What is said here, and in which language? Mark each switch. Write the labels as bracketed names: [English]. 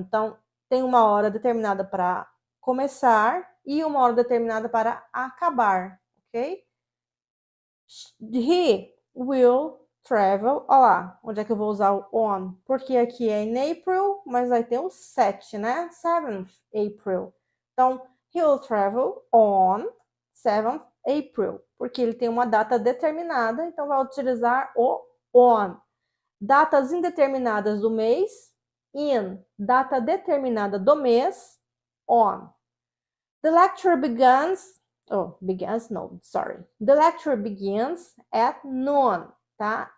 [Portuguese] Então, tem uma hora determinada para começar e uma hora determinada para acabar, ok? [English] He will travel. [Portuguese] Olha lá, onde é que eu vou usar o on? Porque aqui é [English] in April, [Portuguese] mas vai ter o 7, né? [English] 7th April. Então, he will travel on 7th April. [Portuguese] Porque ele tem uma data determinada, então vai utilizar o on. Datas indeterminadas do mês, in. Data determinada do mês, on. [English] The lecture begins. Oh, begins, no, sorry. The lecture begins at noon, tá?